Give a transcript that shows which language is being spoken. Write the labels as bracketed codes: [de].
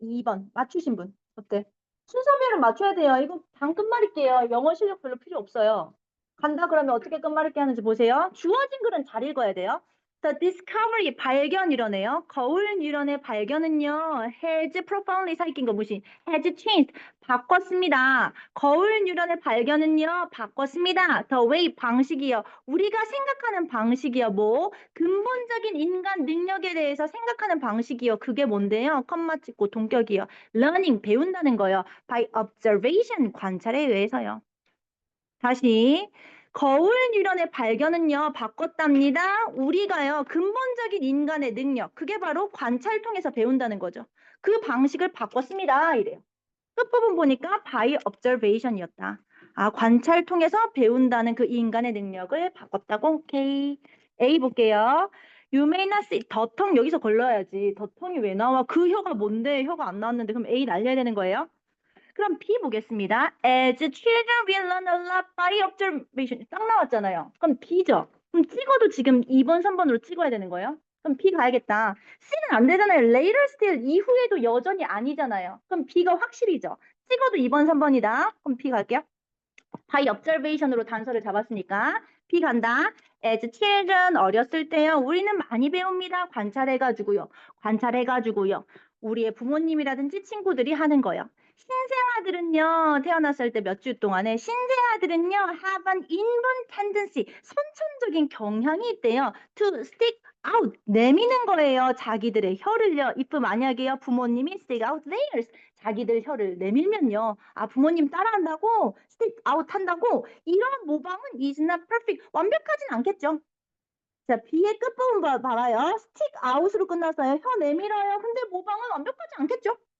[ko] 2번. 맞추신 분. 어때? 순서별은 맞춰야 돼요. 이거 당 끝말잇기예요. 영어 실력 별로 필요 없어요. 간다 그러면 어떻게 끝말잇기 하는지 보세요. 주어진 글은 잘 읽어야 돼요. [en] The discovery, [ko] 발견 이러네요. 거울 유런의 발견은요. [en] has profoundly [ko] 사익인 거 무시. [en] has changed, [ko] 바꿨습니다. 거울 유런의 발견은요. 바꿨습니다. [en] The way, [ko] 방식이요. 우리가 생각하는 방식이요. 뭐 근본적인 인간 능력에 대해서 생각하는 방식이요. 그게 뭔데요? 컴마 찍고 동격이요. learning, 배운다는 거요. [en] by observation, [ko] 관찰에 의해서요. 다시 거울 유런의 발견은요 바꿨답니다. 우리가요 근본적인 인간의 능력 그게 바로 관찰 통해서 배운다는 거죠. 그 방식을 바꿨습니다. 이래요. 끝부분 보니까 by observation이었다. 아 관찰 통해서 배운다는 그 인간의 능력을 바꿨다고. 오케이. A 볼게요. [en] You may not see [ko] 더텅 여기서 걸러야지. 더텅이 왜 나와? 그 혀가 뭔데? 혀가 안 나왔는데 그럼 A 날려야 되는 거예요? 그럼 B 보겠습니다. [en] As children will learn a lot by observation. [ko] 딱 나왔잖아요. 그럼 B죠. 그럼 찍어도 지금 2번, 3번으로 찍어야 되는 거예요. 그럼 B 가야겠다. C는 안 되잖아요. Later still 이후에도 여전히 아니잖아요. 그럼 B가 확실히죠. 찍어도 2번, 3번이다. 그럼 B 갈게요. by observation으로 단서를 잡았으니까 B 간다. [en] As children [ko] 어렸을 때요. 우리는 많이 배웁니다. 관찰해가지고요. 관찰해가지고요. 우리의 부모님이라든지 친구들이 하는 거요. 신생아들은요. 태어났을 때 몇 주 동안에 신생아들은요. [en] have an inborn tendency [ko] 선천적인 경향이 있대요. [en] to stick out [ko] 내미는 거예요. 자기들의 혀를요. if 만약에요. 부모님이 [en] stick out theirs [ko] 자기들 혀를 내밀면요. 아, 부모님 따라한다고? [en] stick out [ko] 한다고? 이런 모방은 [en] is not perfect. [ko] 완벽하진 않겠죠. 자, B의 끝부분 봐봐요. stick out으로 끝났어요. 혀 내밀어요. 근데 모방은 완벽하지 않겠죠.